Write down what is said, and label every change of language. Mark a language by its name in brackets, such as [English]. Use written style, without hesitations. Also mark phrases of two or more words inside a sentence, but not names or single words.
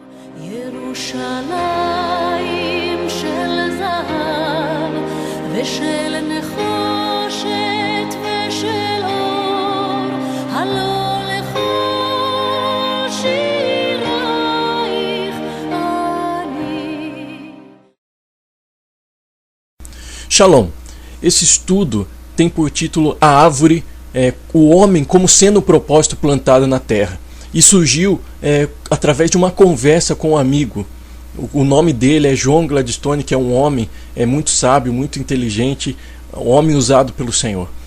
[Hebrew] ירושלים של זהב ושל נחושת ושל אור, הלא לכל שירייך אני. [Portuguese] Shalom. Esse estudo tem por título A Árvore, o homem como sendo o propósito plantado na terra. E surgiu através de uma conversa com um amigo. O nome dele é John Gladstone, que é um homem muito sábio, muito inteligente, um homem usado pelo Senhor.